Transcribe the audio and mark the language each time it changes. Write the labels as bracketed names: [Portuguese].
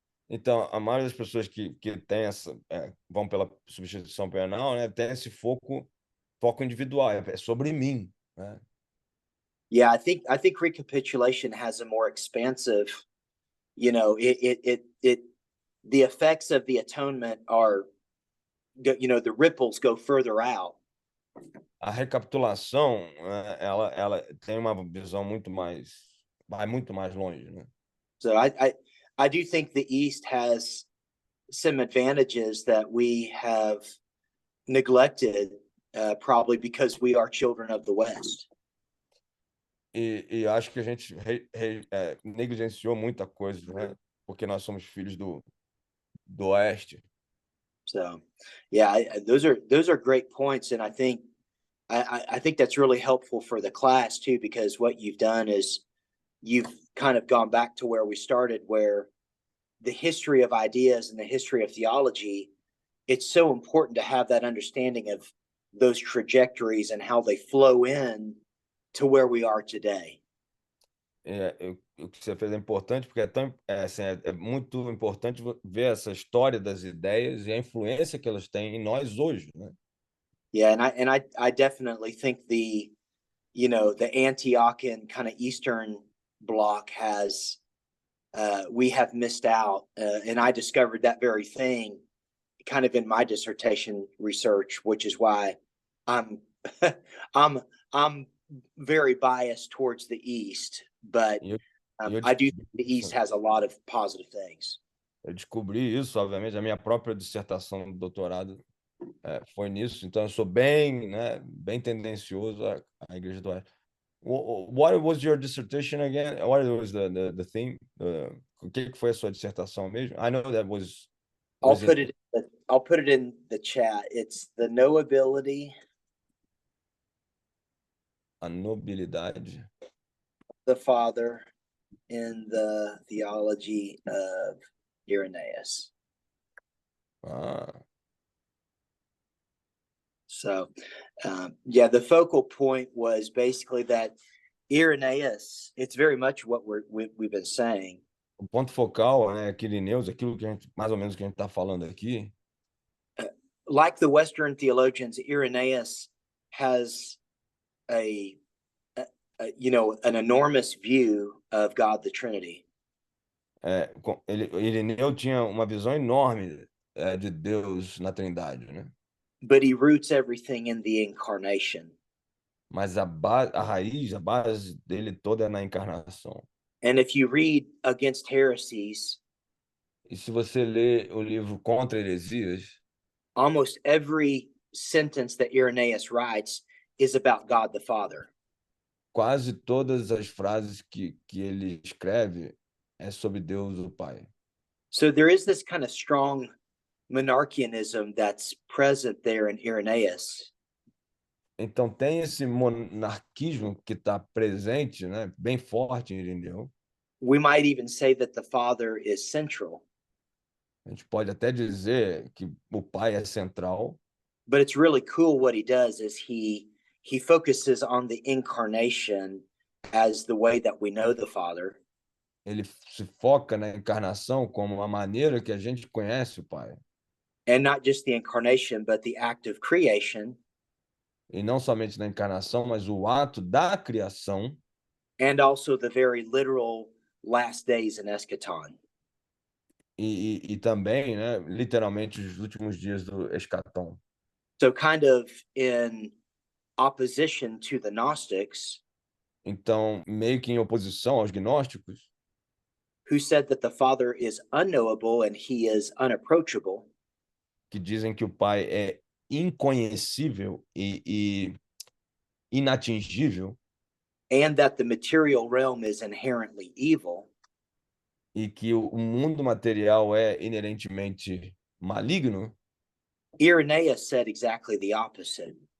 [Portuguese] Então, a maioria das pessoas que tem vão pela substituição penal, né, tem esse foco individual, é sobre mim, né? [English] Yeah, I think recapitulation has a more expansive, the effects of the atonement are, the ripples go further out. [Portuguese] A recapitulação, ela tem uma visão vai muito mais longe, né? [English] So I do think the East has some advantages that we have neglected, probably because we are children of the West. [Portuguese] E acho que a gente negligenciou muita coisa, né? Porque nós somos filhos do Oeste. [English] So, yeah, those are great points, and I think that's really helpful for the class too, because what you've done is you've kind of gone back to where we started, where the history of ideas and the history of theology, it's so important to have that understanding of those trajectories and how they flow in to where we are today. [Portuguese] O que você fez é importante, porque assim, é muito importante ver essa história das ideias e a influência que elas têm em nós hoje, né? [English] Yeah, and I definitely think the Antiochian kind of Eastern bloc has we have missed out, and I discovered that very thing kind of in my dissertation research, which is why I'm I'm I'm very biased towards the East, but [Portuguese] E eu [English] I do think [Portuguese] descobri [English] the East [Portuguese] isso, [English] has a lot of positive things. [Portuguese] obviamente, a minha própria dissertação de doutorado foi nisso, então eu sou bem, né, bem tendencioso à Igreja do Oeste. [English] What was your dissertation again? What was the theme? [Portuguese] O que foi a sua dissertação mesmo? [English] I know that I'll was in put it I'll put it in the chat. It's the knowability, [Portuguese] a nobilidade. [English] the Father, in the theology of Irenaeus. Ah, So, yeah, the focal point was basically that Irenaeus, it's very much what we've been saying. [Portuguese] o ponto focal, né, Quirineus, aquilo que a gente, mais ou menos que a gente está falando aqui, [English] Like the Western theologians, Irenaeus has a, an enormous view of God the Trinity. [Portuguese] Irineu tinha uma visão enorme de Deus na Trindade, né? [English] But he roots everything in the incarnation. [Portuguese] Mas a raiz, a base dele toda é na encarnação. [English] And if you read Against Heresies, [Portuguese] E se você lê o livro Contra Heresias, [English] almost every sentence that Irenaeus writes is about God the Father. [Portuguese] quase todas as frases que ele escreve é sobre Deus o Pai. [English] So there is this kind of strong monarchianism that's present there in Irenaeus. [Portuguese] Então tem esse monarquismo que está presente, né, bem forte em Irineu. [English] We might even say that the Father is central, [Portuguese] A gente pode até dizer que o Pai é central, [English] but it's really cool what he does is he focuses on the incarnation as the way that we know the Father. [Portuguese] ele se foca na encarnação como a maneira que a gente conhece o Pai. [English] And not just the incarnation, but the act of creation. [Portuguese] E não somente na encarnação, mas o ato da criação. [English] And also the very literal last days in eschaton. [Portuguese] E também, né, literalmente, os últimos dias do escatom. [English] So kind of in opposition to the Gnostics. [Portuguese] Então, meio que em oposição aos gnósticos, [English] who said that the Father is unknowable and he is unapproachable. [Portuguese] que dizem que o Pai é inconhecível e inatingível. [English] And that the material realm is inherently evil. [Portuguese] E que o mundo material é inerentemente maligno. [English] Irenaeus said exactly the opposite.